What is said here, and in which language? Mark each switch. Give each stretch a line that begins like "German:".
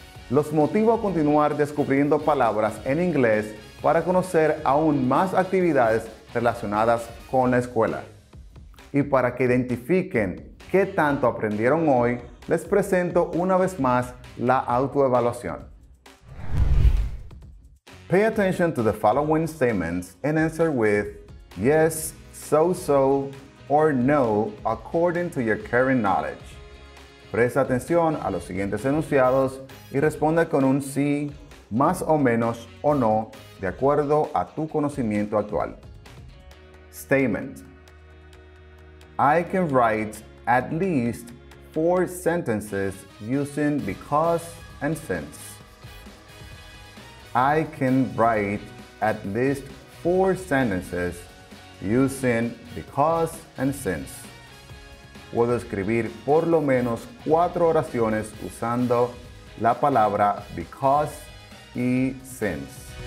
Spanish: Los motivo a continuar descubriendo palabras en inglés para conocer aún más actividades relacionadas con la escuela. Y para que identifiquen qué tanto aprendieron hoy, les presento una vez más la autoevaluación.
English: Pay attention to the following statements and answer with yes, so, or no according to your current knowledge.
Spanish: Presta atención a los siguientes enunciados y responde con un sí, más o menos o no, de acuerdo a tu conocimiento actual.
English: Statement. I can write at least 4 sentences using because and since. I can write at least 4 sentences using because and since.
Spanish: puedo escribir por lo menos 4 oraciones usando la palabra because y since.